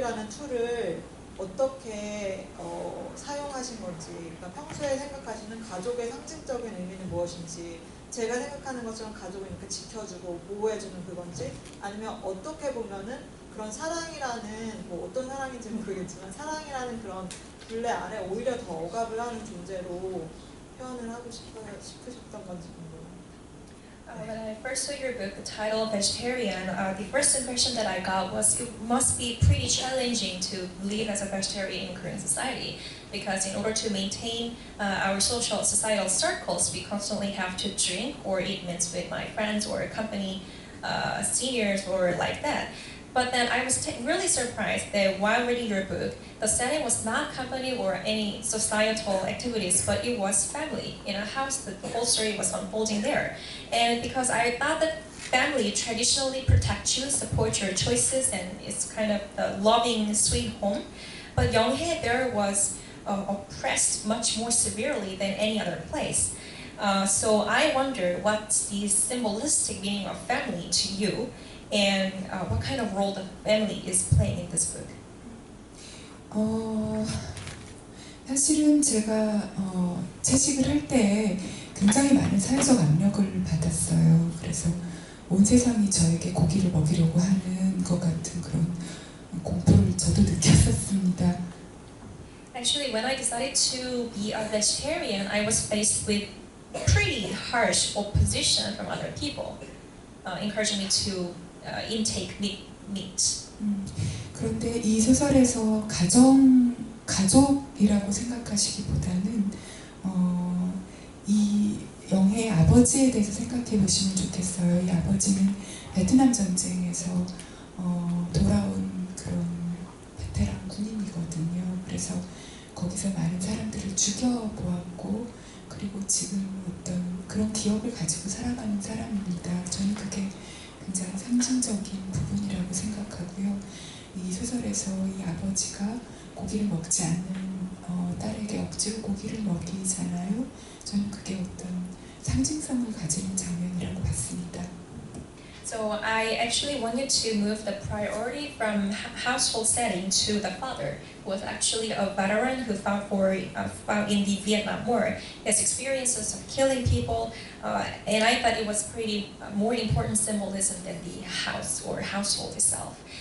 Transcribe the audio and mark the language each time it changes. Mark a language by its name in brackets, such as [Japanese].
[Korean] 툴을 어떻게 사용하신 건지, 그러니까 평소에 생각하시는 가족의 상징적인 의미는 무엇인지, 제가 생각하는 것처럼 가족을 이렇게 지켜주고 보호해주는 그건지, 아니면 어떻게 보면은 그런 사랑이라는, 뭐 어떤 사랑인지는 모르겠지만 사랑이라는 그런 굴레 아래 오히려 더 억압을 하는 존재로 표현을 하고 싶으셨던 건지 궁금해요. [English] When I first saw your book, the title Vegetarian, the first impression that I got was it must be pretty challenging to live as a vegetarian in Korean society, because in order to maintain our societal circles, we constantly have to drink or eat meat with my friends or company seniors or like that. But then I was really surprised that while reading your book, the setting was not company or any societal activities, but it was family in a house. The whole story was unfolding there. And because I thought that family traditionally protect you, support your choices, and it's kind of a loving, sweet home. But Yonghae there was oppressed much more severely than any other place. So I wonder what's the symbolistic meaning of family to you, and what kind of role the family is playing in this book? [Korean] 사실은 제가 채식을 할 때 굉장히 많은 사회적 압력을 받았어요. 그래서 온 세상이 저에게 고기를 먹이려고 하는 것 같은 그런 공포를 저도 느꼈었습니다. [English] Actually, when I decided to be a vegetarian, I was faced with pretty harsh opposition from other people, encouraging me to intake meat. [Korean] 그런데 이 소설에서 가족이라고 생각하시기보다는 이 영혜의 아버지에 대해서 생각해 보시면 좋겠어요. 이 아버지는 베트남 전쟁에서 돌아온 그런 베테랑 군인이거든요. 그래서 거기서 많은 사람들을 죽여보았고 그리고 지금 어떤 그런 기억을 가지고 살아가는 사람입니다. 저는 그게 굉장히 상징적인 부분이라고 생각하고요. 이 소설에서 이 아버지가 고기를 먹지 않는 딸에게 억지로 고기를 먹이잖아요. 저는 그게 어떤 상징성을 가지는 장면이라고 봤습니다. [English] So I actually wanted to move the priority from household setting to the father, who was actually a veteran who fought in the Vietnam War. His experiences of killing people, and I thought it was pretty more important symbolism than the house or household itself.